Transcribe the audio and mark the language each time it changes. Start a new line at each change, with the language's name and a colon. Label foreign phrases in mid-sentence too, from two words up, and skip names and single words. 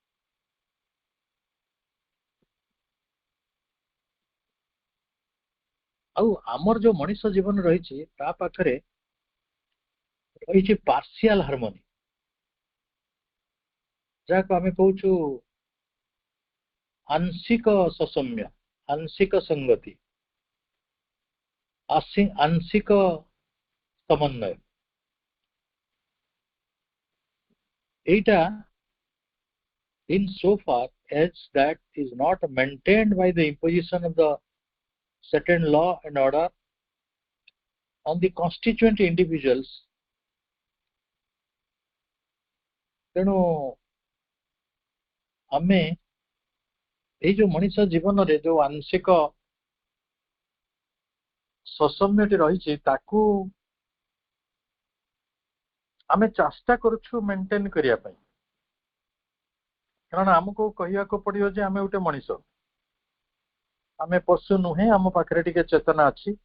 Odia: ଆଉ ଆମର ଯୋଉ ମଣିଷ ଜୀବନ ରହିଛି ତା ପାଖରେ ରହିଛି
English: partial harmony,
Odia: ଯାହାକୁ ଆମେ କହୁଛୁ ଆଂଶିକ ସୌମ୍ୟ, ଆଂଶିକ ସଂଗତି, ଆଂଶିକ ସମନ୍ୱୟ।
English: ଏଇଟା in so far as that is not maintained by the imposition of the certain law and order on the constituent individuals,
Odia: ତେଣୁ ଆମେ ଏଇ ଯୋଉ ମଣିଷ ଜୀବନରେ ଯୋଉ ଆଂଶିକ ସୌମ୍ୟଟି ରହିଛି ତାକୁ ଆମେ ଚେଷ୍ଟା କରୁଛୁ ମେଣ୍ଟେନ କରିବା ପାଇଁ, କାରଣ ଆମକୁ କହିବାକୁ ପଡିବ ଯେ ଆମେ ଗୋଟେ ମଣିଷ, ଆମେ ପଶୁ ନୁହେଁ, ଆମ ପାଖରେ ଟିକେ ଚେତନା ଅଛି।